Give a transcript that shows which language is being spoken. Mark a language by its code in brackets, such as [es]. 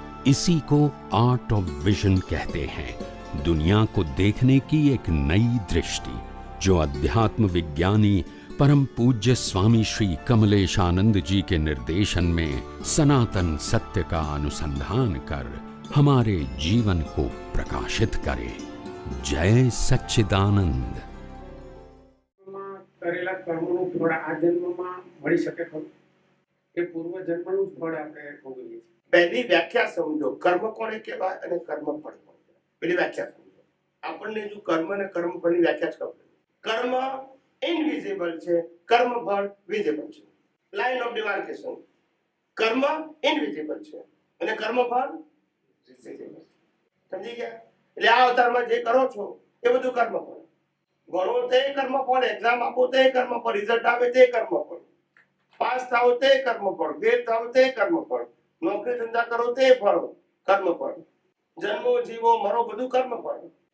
[hi] इसी को art of vision कहते हैं, दुनिया को देखने की एक नई दृष्टि, जो अध्यात्म विज्ञानी परम पूज्य स्वामी श्री कमलेशानंद जी के निर्देशन में सनातन सत्य का अनुसंधान कर हमारे जीवन को प्रकाशित करे। जय सच्चिदानंद। [gu] करेला कर्मों फल आ जन्म में मળી શકે ખરું કે પૂર્વ જન્મનું ફળ આપણે ભોગવીએ છીએ? पहली व्याख्या समझो, कर्म कोने कहेवाय અને કર્મ ફળ કોને કહેવાય? પેલી વ્યાખ્યા સમજો। આપણને જો કર્મ અને કર્મ ફળની વ્યાખ્યા જ ખબર નથી। કર્મ ઇનવિઝિબલ છે, કર્મ ફળ વિઝિબલ છે। લાઈન ઓફ ડિમાર્કેશન, કર્મ ઇનવિઝિબલ છે અને કર્મ ફળ વિઝિબલ છે। સમજી ગયા? એટલે આ અવતારમાં જે કરો છો એ બધું કર્મ ફળ। ભણો તે કર્મ ફળ, એક્ઝામ આપો તે કર્મ ફળ, રિઝલ્ટ આવે તે કર્મ ફળ, પાસ થાઓ તે કર્મ ફળ, ફેલ થાઓ તે કર્મ ફળ, નોકરી ધંધા કરો તે ફળ કર્મ ફળ, જન્મો જીવો મરો બધું કર્મ ફળ।